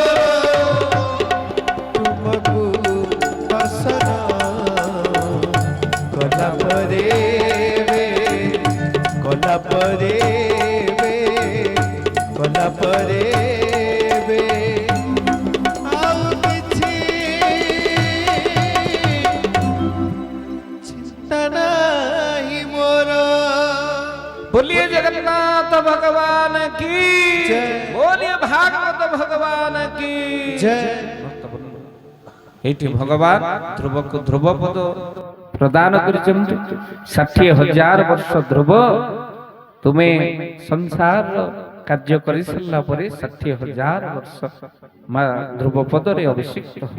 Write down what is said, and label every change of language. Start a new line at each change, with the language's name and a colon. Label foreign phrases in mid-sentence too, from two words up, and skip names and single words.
Odia: ତୁମକୁ ଦର୍ଶନ କଲା ପରେ କଲା ପରେ କଲା ପରେ ଆଉ କିଛି ଚିନ୍ତା ନାହିଁ ମୋର
Hindi: बोलिए जगन्नाथ भगवान की जय। बोलिए भागवत भगवान की जय
Odia: ଏଇଠି ଭଗବାନ ଧ୍ରୁବକୁ ଧ୍ରୁବ ପଦ ପ୍ରଦାନ କରିଛନ୍ତି 60,000 ବର୍ଷ ଧ୍ରୁବ ତୁମେ ସଂସାର କାର୍ଯ୍ୟ କରି ସାରିଲା ପରେ 60,000 ବର୍ଷ ମା ଧ୍ରୁବ ପଦରେ ଅଭିଷିକ୍ତ ହବ।